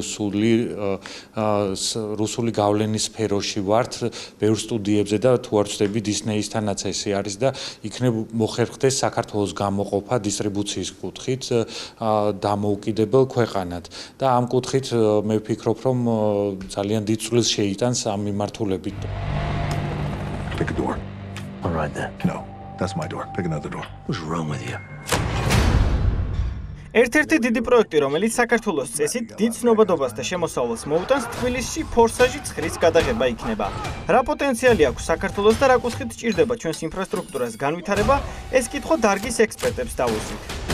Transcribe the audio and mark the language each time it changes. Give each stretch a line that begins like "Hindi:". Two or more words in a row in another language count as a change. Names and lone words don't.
Georgian: რუსული გავლენის სფეროში ვართ ბევრ სტუდიებზე და თუ არ ვცდები Disney-ისთანაც ესე არის და იქნებ მოხერხდეს საქართველოს გამოყოფა დისტრიბუციის კუთხით დამოუკიდებელ ქვეყანად და ამ კუთხით მე ვფიქრობ, რომ ძალიან დიდ წვლილს შეიტანს ამ მიმართულებით.
English: Pick a door. All right then. No, that's my door. Pick another door. What's wrong with you?
Georgian: ერთ-ერთი დიდი პროექტი, რომელიც საქართველოს წესით დიდ ცნობადობას და შემოსავალს მოუტანს, თბილისში ფორსაჟი ცხვრის გადაღება იქნება. რა პოტენციალი აქვს საქართველოს და რა კუთხით სჭირდება ჩვენს ინფრასტრუქტურას განვითარება, ეს კითხვა დარგის ექსპერტებს დავუსვით.